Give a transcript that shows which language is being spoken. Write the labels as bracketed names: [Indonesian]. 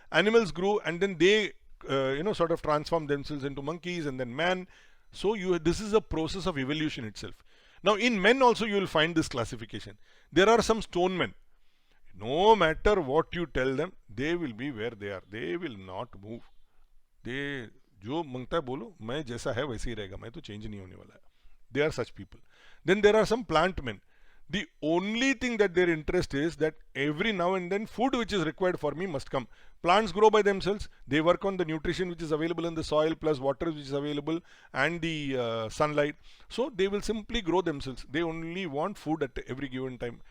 [English] Animals grew, and then they sort of transformed themselves into monkeys and then man. So this is a process of evolution itself. Now in men also you will find this classification. There are some stone men. No matter what you tell them, they will be where they are. They will not move. [Hindi] जो मांगता है बोलो, मैं जैसा है वैसे ही रहेगा, मैं तो चेंज नहीं होने वाला है. [English] They are such people. Then there are some plant men. The only thing that their interest is that every now and then food which is required for me must come. Plants grow by themselves. They work on the nutrition which is available in the soil plus water which is available and the sunlight. So they will simply grow themselves. They only want food at every given time.